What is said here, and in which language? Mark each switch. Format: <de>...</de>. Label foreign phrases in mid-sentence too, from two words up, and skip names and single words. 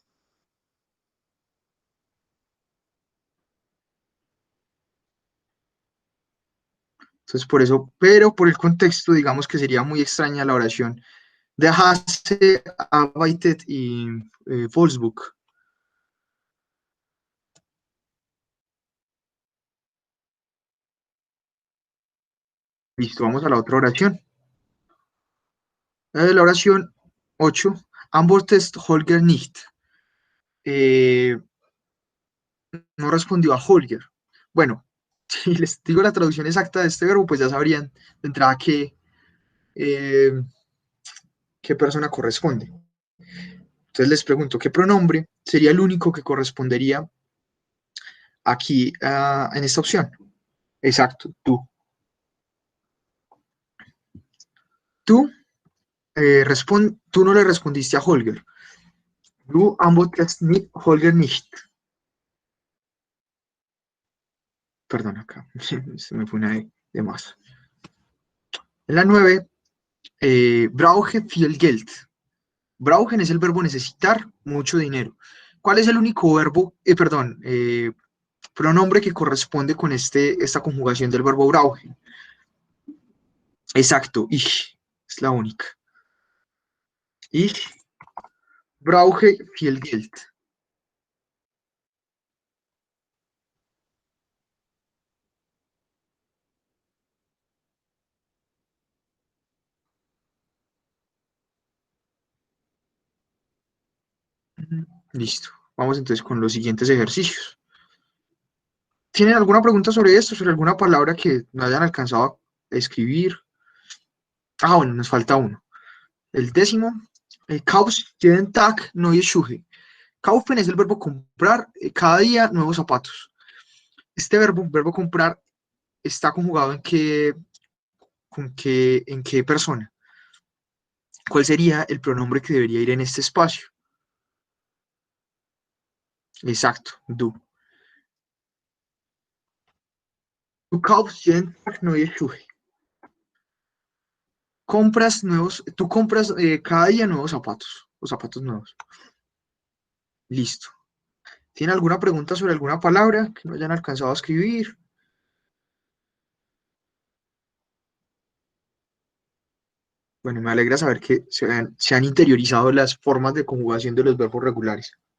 <es>Entonces, por eso, pero por el contexto, digamos que sería muy extraña la oración</es> <de>de Hase arbeitet in Wolfsburg.</de> <es>Listo, vamos a la otra oración. La oración 8.</es> <de>Antwortet Holger nicht.</de> <es>Eh, no respondió a Holger. Bueno, si les digo la traducción exacta de este verbo, pues ya sabrían de entrada eh, qué persona corresponde. Entonces les pregunto, ¿qué pronombre sería el único que correspondería aquí en esta opción? Exacto, tú. Tú, tú no le respondiste a Holger.</es> <de>Du antwortest Holger nicht.</de> <es>Perdón, acá se me fue una de más. En la 9,</es> <de>brauche viel Geld.</de> <es>Brauchen es el verbo necesitar mucho dinero. ¿Cuál es el único verbo, pronombre que corresponde con esta conjugación del verbo brauchen? Exacto, ich, es la única.</es> <de>Ich brauche viel Geld.</de> <es>Listo. Vamos entonces con los siguientes ejercicios. ¿Tienen alguna pregunta sobre esto, sobre alguna palabra que no hayan alcanzado a escribir? Ah, bueno, nos falta uno. El décimo,</es> <de>kaufst jeden Tag neue Schuhe.</de> <es>Kaufen es el verbo comprar cada día nuevos zapatos. Este verbo comprar, está conjugado en qué persona. ¿Cuál sería el pronombre que debería ir en este espacio? Exacto, du.</es> <de>Du kaufst jeden Tag neue Schuhe.</de> <es>Tú compras cada día nuevos zapatos, o zapatos nuevos. Listo. ¿Tiene alguna pregunta sobre alguna palabra que no hayan alcanzado a escribir? Bueno, me alegra saber que se han interiorizado las formas de conjugación de los verbos regulares.</es>